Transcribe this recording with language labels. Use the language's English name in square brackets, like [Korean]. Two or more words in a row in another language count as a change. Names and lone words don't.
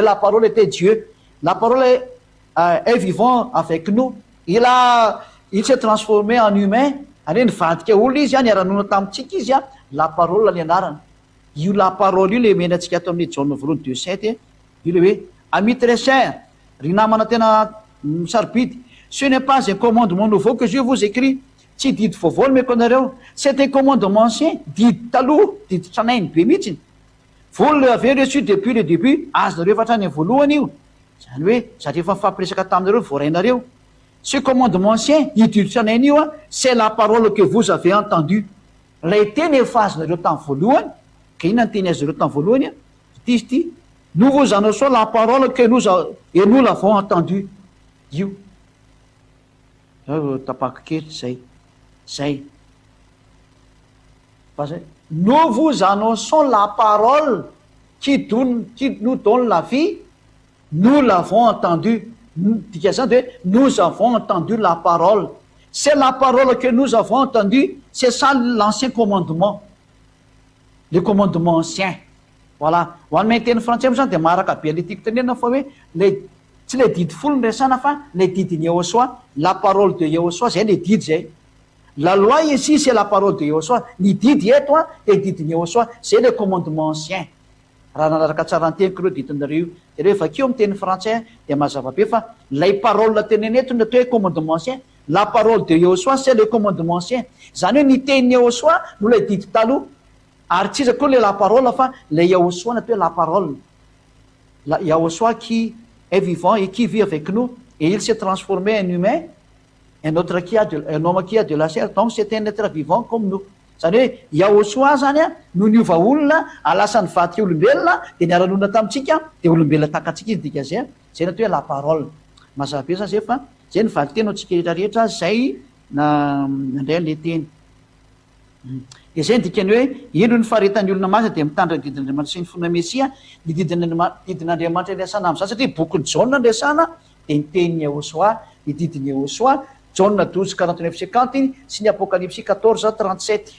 [French] la parole était Dieu la parole est vivant avec nous il s'est transformé en humain [Malagasy] any hoe nivadika olona izy a niara-nona tamintsika izy a [French] la parole [Malagasy] ny anarana io [French] la parole [Malagasy] io le menantsika ato amin'ny Jaona voalohany 2:7 io le hoe [French] ami très cher [Malagasy] ry namana tena sarobidy [French] ce n'est pas un commandement nouveau que je vous écris [Malagasy] tsy didy vaovao no meko anareo [French] c'est un commandement ancien [Malagasy] didy taloha didy tranainy be mihitsiny [French] vous l'avez reçu depuis le début [Malagasy] azonareo efa hatrany voalohany io zany hoe zareo efa mifampiresaka taminareo voarainareo [French] ce commandement ancien [Malagasy] io didy tranainy io a [French] c'est la parole que vous avez entendu [Malagasy] lay teny efa azonareo tamin'ny voalohany ka inona ny teny azonareo tamin'ny voalohany a ity izy ity [French] nous vous annonçons la parole que nous l'avons entendu [Malagasy] io tapako kely zay [French] nous vous annonçons la parole qui nous donne la vie nous l'avons entendu [Malagasy] dika zany [French] de nous avons entendu la parole c'est la parole que nous avons entendu c'est ça l'ancien commandement, le commandement ancien. Voilà. [Malagasy] Ho an'ny teny frantsay zany dia maraka be le tiako tenenina fa hoe tsy le didy folo ny resana fa le didiny Yehoshua, [French] la parole de Yehoshua, [Malagasy] zay le didy zay. [French] La loi ici c'est la parole de Yehoshua. [Malagasy] Ny didy eto le didiny Yehoshua, [French] c'est le commandement ancien. [Malagasy] Raha nanaraka tsara ny teniko ireo didinareo de rehefa akeo amin'ny teny frantsay dia mazava be fa lay parole teneny eto ny atao hoe [French] commandement ancien, la parole de Yehoshua c'est le commandement ancien. [Malagasy] Zany hoe ny tenin'ny Yehoshua no le didy taloha. Ary tsy iza koa le [French] la parole [Malagasy] fa le Yehoshua natao hoe [French] la parole. La Yehoshua qui est vivant et qui vit avec nous et il s'est transformé en humain, un homme qui a de la chair, donc c'est un être vivant comme nous. [Malagasy] Zany hoe Yehoshua zany no niova olona alasa ny vaty olombelona dia niara-nonina tamintsika dia olombelona takantsika izy dika zay zay natao hoe [French] la parole. [Malagasy] Mazava be zany zay fa zay ny vaky teny antsika rehetrarehetra zay nandray le teny. Dia zay ny dikany hoe ino ny faharetan'ny olona masina dia mitandra ny didin'Andriamanitra sy ny fona Mesia, ny didin'Andriamanitra andresana amin'izany satria boky ny Jaona andresana dia ny tenin'ny Yehoshua, ny didin'ny Yehoshua, Jaona 12:49-50 sy ny Apocalypse 14:37.